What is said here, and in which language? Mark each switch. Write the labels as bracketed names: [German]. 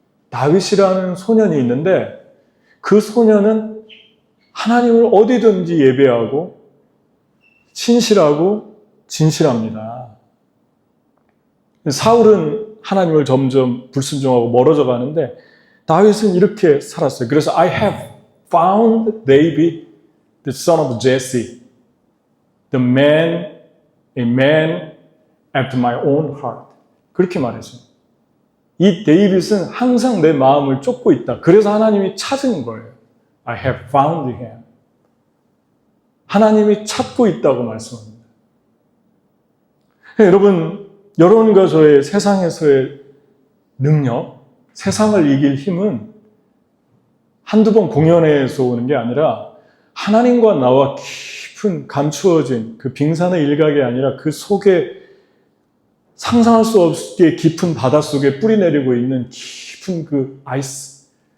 [Korean] 다윗이라는 소년이 있는데 그 소년은 하나님을 어디든지 예배하고 신실하고 진실합니다. 사울은 하나님을 점점 불순종하고 멀어져 가는데 다윗은 이렇게 살았어요. 그래서 [English] I have found David, the son of Jesse, the man, a man after my own heart. [Korean] 그렇게 말했어요. 이 데이빗은 항상 내 마음을 쫓고 있다. 그래서 하나님이 찾은 거예요. [English] I have found him. [Korean] 하나님이 찾고 있다고 말씀합니다. 여러분, 여러분과 저의 세상에서의 능력, 세상을 이길 힘은 한두 번 공연에서 오는 게 아니라 하나님과 나와 깊은 감추어진 그 빙산의 일각이 아니라 그 속에 상상할 수 없게 깊은 바닷속에 뿌리내리고 있는 깊은 그 아이스,